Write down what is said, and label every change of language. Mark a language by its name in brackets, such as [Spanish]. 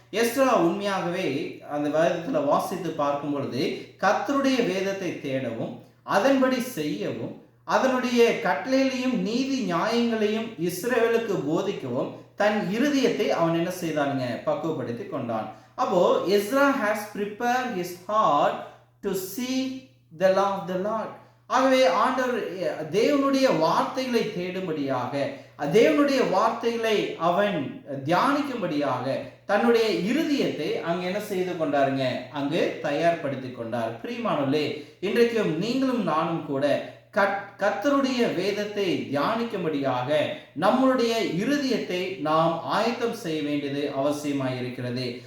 [Tamil] Ezra உண்மையாகவே அந்த வேதத்துல வாசித்து பார்க்கும் பொழுது கர்த்தருடைய வேதத்தை தேடவும் அதன்படி செய்யவும் அதனுடைய கட்டளைகளையும் நீதி நியாயங்களையும் இஸ்ரவேலுக்கு போதிக்கவும் தன் இருதயத்தை அவன் என்ன செய்தானுங்க பக்குவப்படுத்தி கொண்டான். [English] அப்போ Ezra has prepared his heart to see the law of the Lord. [Tamil] ஆகவே ஆண்டவர் தேவனுடைய வார்த்தைகளை தேடும்படியாக, தேவனுடைய வார்த்தைகளை அவன் தியானிக்கும்படியாக தன்னுடைய இருதயத்தை அங்கு என்ன செய்து கொண்டாருங்க அங்கு தயார்படுத்தி கொண்டார். பிரியமானவர்களே, இன்றைக்கும் நீங்களும் நானும் கூட கர்த்தருடைய வேதத்தை தியானிக்கும்படியாக நம்மளுடைய இருதயத்தை நாம் ஆயத்தம் செய்ய வேண்டியது அவசியமாக இருக்கிறது.